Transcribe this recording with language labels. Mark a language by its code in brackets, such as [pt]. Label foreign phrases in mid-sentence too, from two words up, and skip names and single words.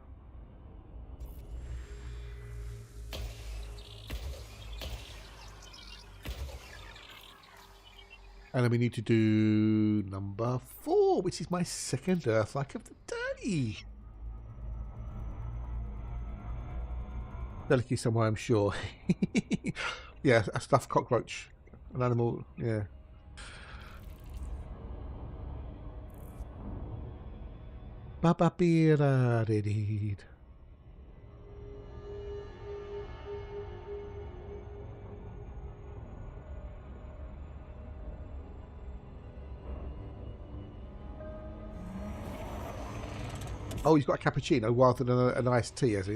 [en] And then we need to do number 4, which is my second Earthlike of the day. Delicate somewhere, I'm sure. Yeah, a stuffed cockroach. An animal, yeah. Ba-ba-be-da-de-deed. Oh, he's got a cappuccino rather than an iced tea, has he?